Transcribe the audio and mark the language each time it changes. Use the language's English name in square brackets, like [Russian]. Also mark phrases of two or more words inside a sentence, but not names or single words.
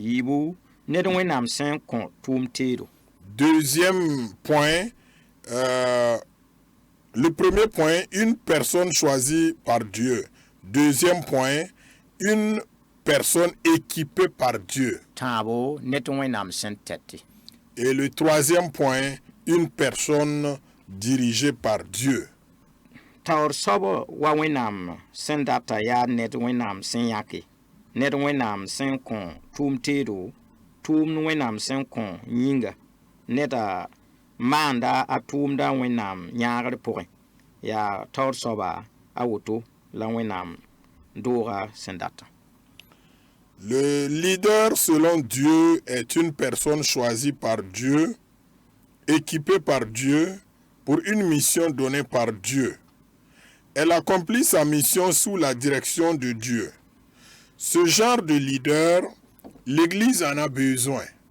[French] Deuxième point, le premier point, une personne choisie par Dieu. Deuxième point, une personne équipée par Dieu. Et le troisième point, une personne dirigée par Dieu. [Mossi] Taoor soaba wa wẽnnaam sẽn data yaa ned wẽnnaam sẽn yãke ned wẽnnaam sẽn kõ tʋʋm teedo tʋʋmd wẽnnaam sẽn kõ yĩnga neda maanda a tʋʋmda wẽnnaam yãagr pʋgẽ yaa taoor soaba a woto la wẽnnaam dooga sẽn data. [French] Le leader selon Dieu est une personne choisie par Dieu, équipée par Dieu pour une mission donnée par Dieu. Elle accomplit sa mission sous la direction de Dieu. Ce genre de leader, l'Église en a besoin.